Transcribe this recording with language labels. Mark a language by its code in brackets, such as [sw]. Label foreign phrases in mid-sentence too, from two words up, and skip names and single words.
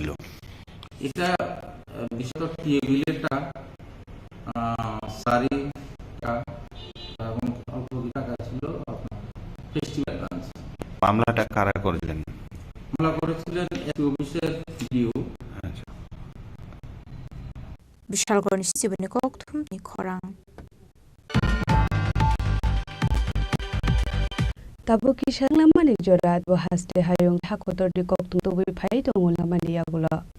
[bn] এটা বিশেষত টেবিলের টাকা সারি এবং অল্প টাকা ছিল [en] festival lunch [bn] মামলাটা কারা করলেন মামলা করেছিলেন অফিসের ডিও [trp] বিশালগড় নিশ্চিবনি কক্থুম নি খরাং Tabo kisang laman ni Jorat haste hayong hakotor di koktung tubi phai tongul laman yagulo